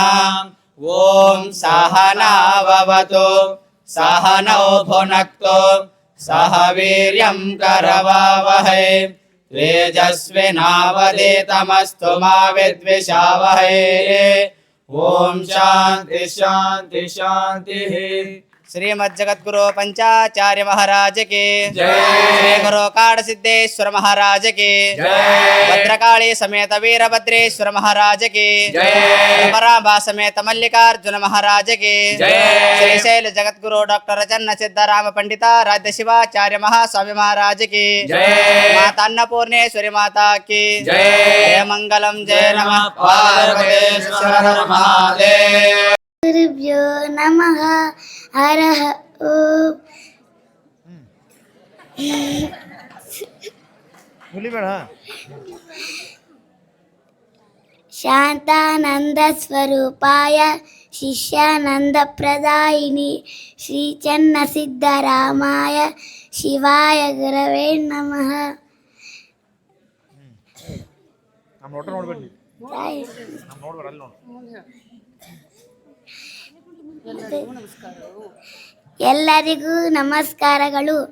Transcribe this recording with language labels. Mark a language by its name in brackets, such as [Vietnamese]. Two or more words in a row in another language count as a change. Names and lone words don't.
[Sanskrit] ॐ सहनाववतु सहनौ भुनक्तु सह वीर्यं करवावहै तेजस्विनावधीतमस्तु मा विद्विषावहै। ओम शांति शांति शांति। [Hindi] श्रीमद् जगद्गुरु पंचाचार्य महाराज की जय। श्री गुरु काड़ सिद्धेश्वर महाराज की जय। भद्रकाली समेत वीरभद्रेश्वर महाराज की जय। परांबा समेत मल्लिकार्जुन महाराज की जय। श्रीशैल जगद्गुरु डॉक्टर चन्न सिद्धराम पंडिता राध्य शिवाचार्य महास्वामी महाराज की जय। माता अन्नपूर्णेश्वरी माता की जय। [Sanskrit] जय मंगलम जय नमः पार्वतीश्वर महादेव। गुरुभ्यो नमः। हरः ओम्। शांतानंद स्वरूपाय शिष्यानंद प्रदायिनी श्री चन्न सिद्धरामाय शिवाय गुरवे नमः। [Kannada] ಎಲ್ಲರಿಗೂ ನಮಸ್ಕಾರಗಳು.